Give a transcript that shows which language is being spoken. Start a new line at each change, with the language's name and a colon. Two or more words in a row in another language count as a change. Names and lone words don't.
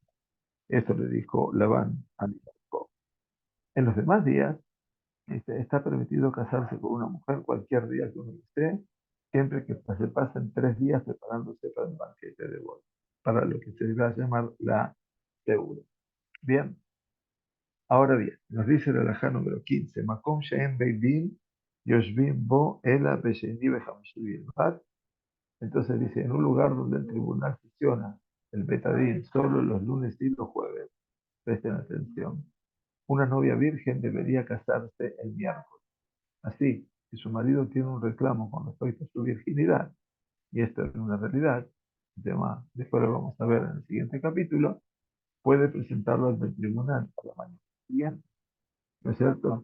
Spanish: Esto le dijo Labán a Jacob. En los demás días, está permitido casarse con una mujer cualquier día que uno desee, siempre que se pasen 3 días preparándose para el banquete de boda, para lo que se va a llamar la segura. Bien, ahora bien, nos dice el alajá número 15,
Hebrew: מקום שאין בית דין יושבים בו אלא בשני בחמישי בלבד.
Spanish: Entonces dice, en un lugar donde el tribunal sesiona, el betadín, solo los lunes y los jueves, presten atención, una novia virgen debería casarse el miércoles. Así, si su marido tiene un reclamo con respecto a su virginidad, y esto es una realidad, el tema después lo vamos a ver en el siguiente capítulo, puede presentarlo ante el tribunal a la mañana siguiente, ¿no es cierto?